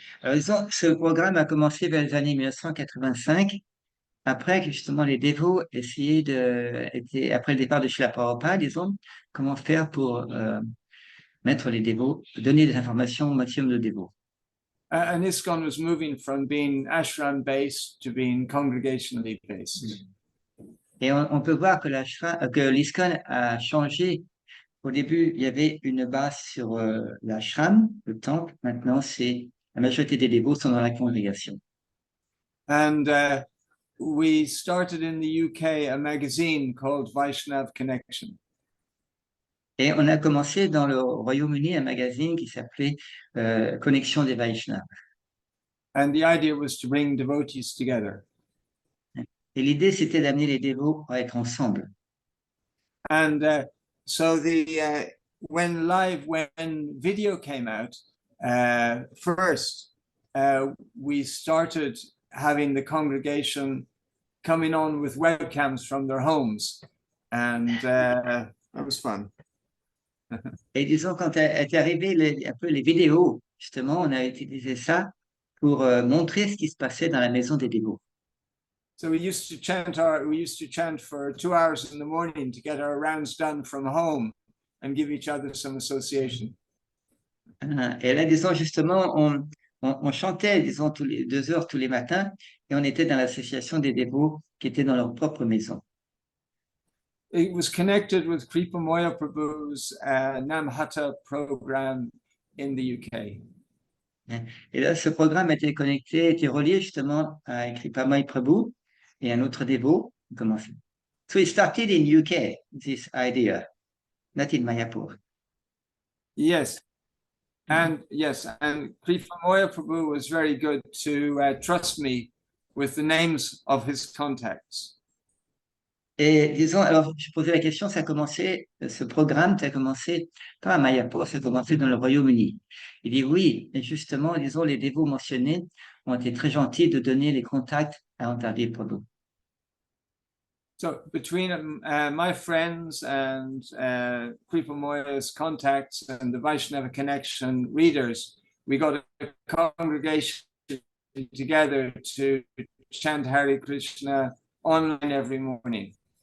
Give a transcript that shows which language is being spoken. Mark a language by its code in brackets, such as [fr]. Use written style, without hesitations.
[fr] Alors, disons, ce programme a commencé vers les années 1985, après que justement les dévots essayaient après le départ de Srila Prabhupada, disons, comment faire pour mettre les dévots, donner des informations au maximum de dévots. [en] And ISKCON was moving from being ashram-based to being congregationally based. [fr] Et on peut voir que l'ISKCON a changé. Au début, il y avait une base sur l'ashram, le temple. Maintenant, la majorité des dévots sont dans la congrégation. [en] And we started in the UK a magazine called Vaishnav Connection. [fr] Et on a commencé dans le Royaume-Uni un magazine qui s'appelait Connexion des Vaishnavas. [en] And the idea was to bring devotees together. [fr] Et l'idée, c'était d'amener les dévots à être ensemble. [en] And so when video came out, first we started having the congregation coming on with webcams from their homes, and that was fun. [fr] Et disons, quand est arrivé un peu les vidéos, justement, on a utilisé ça pour montrer ce qui se passait dans la maison des dévots. [en] So we used to chant for 2 hours in the morning to get our rounds done from home and give each other some association. [fr] Et là, disons, justement, on chantait, disons, 2 heures tous les matins, et on était dans l'association des dévots qui étaient dans leur propre maison. [en] It was connected with Kripa Mayapur's Namhata program in the UK. [fr] Et là, ce programme était relié justement à Kripa Mayapur et un autre dévot. [en] So it started in UK, this idea, not in Mayapur. Yes. And Kripa Mayapur was very good to trust me with the names of his contacts. [fr] Et disons, alors je posais la question, ce programme, ça a commencé pas à Mayapur, ça a commencé dans le Royaume-Uni. Il dit oui, et justement, disons, les dévots mentionnés ont été très gentils de donner les contacts à Antardwipa Prabhu. [en] So between my friends and Kripa Moya's contacts and the Vaishnava Connection readers, we got a congregation together to chant Hare Krishna online every morning.